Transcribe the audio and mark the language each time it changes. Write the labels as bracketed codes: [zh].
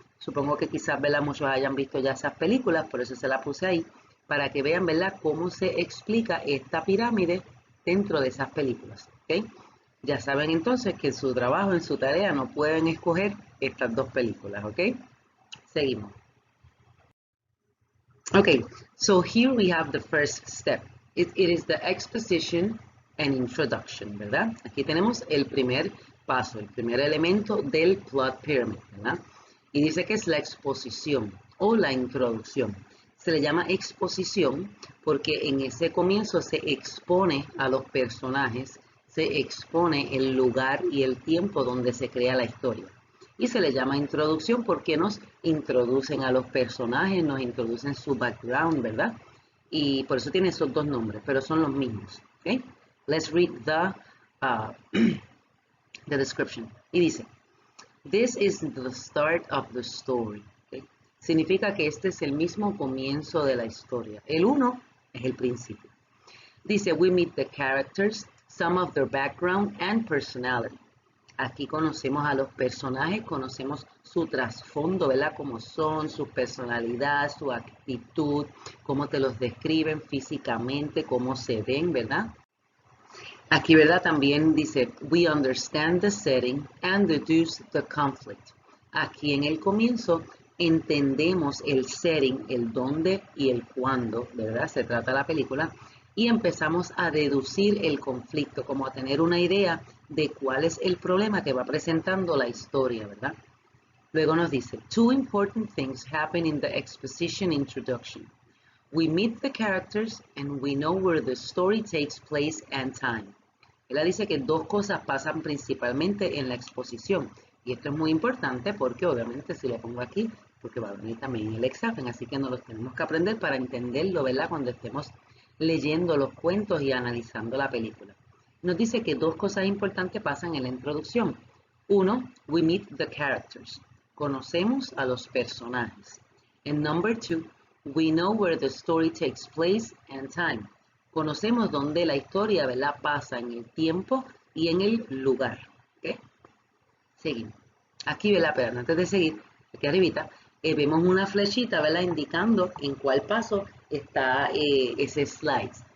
[es] Supongo que quizás, ¿verdad? Muchos hayan visto ya esas películas, por eso se la puse ahí, para que vean, ¿verdad? Cómo se explica esta pirámide dentro de esas películas, ¿ok? Ya saben entonces que en su trabajo, en su tarea, no pueden escoger estas 2 películas, ¿ok? Seguimos. [en] Okay, so here we have the first step. It is the exposition and introduction, ¿verdad? [es] Aquí tenemos el primer paso, el primer elemento del plot pyramid, ¿verdad? Y dice que es la exposición o la introducción. Se le llama exposición porque en ese comienzo se expone a los personajes, se expone el lugar y el tiempo donde se crea la historia. Y se le llama introducción porque nos introducen a los personajes, nos introducen su background, ¿verdad? Y por eso tiene esos 2 nombres, pero son los mismos. ¿Okay? [en] Let's read the description. [es] Y dice, [en] this is the start of the story. ¿Okay? [es] Significa que este es el mismo comienzo de la historia. El 1 es el principio. [en] Dice, we meet the characters, some of their background and personality. [es] Aquí conocemos a los personajes, conocemos su trasfondo, ¿verdad? Cómo son, su personalidad, su actitud, cómo te los describen físicamente, cómo se ven, ¿verdad? Aquí, ¿verdad? También dice, [en] we understand the setting and deduce the conflict. [es] Aquí en el comienzo entendemos el setting, el dónde y el cuándo, ¿verdad? Se trata la película. Y empezamos a deducir el conflicto, como a tener una idea de cuál es el problema que va presentando la historia, ¿verdad? Luego nos dice, [en] 2 important things happen in the exposition introduction. We meet the characters and we know where the story takes place and time. [es] Ella dice que 2 cosas pasan principalmente en la exposición. Y esto es muy importante porque obviamente si lo pongo aquí, porque va a venir también el examen, así que nos los tenemos que aprender para entenderlo, ¿verdad? Cuando estemos leyendo los cuentos y analizando la película. Nos dice que 2 cosas importantes pasan en la introducción. 1, [en] we meet the characters. [es] Conocemos a los personajes. [en] And number 2, we know where the story takes place and time. [es] Conocemos dónde la historia, ¿verdad? Pasa en el tiempo y en el lugar. ¿Okay? Seguimos. Aquí, ¿verdad? Pero antes de seguir, aquí arribita, vemos una flechita, ¿verdad? Indicando en cuál paso está ese slide.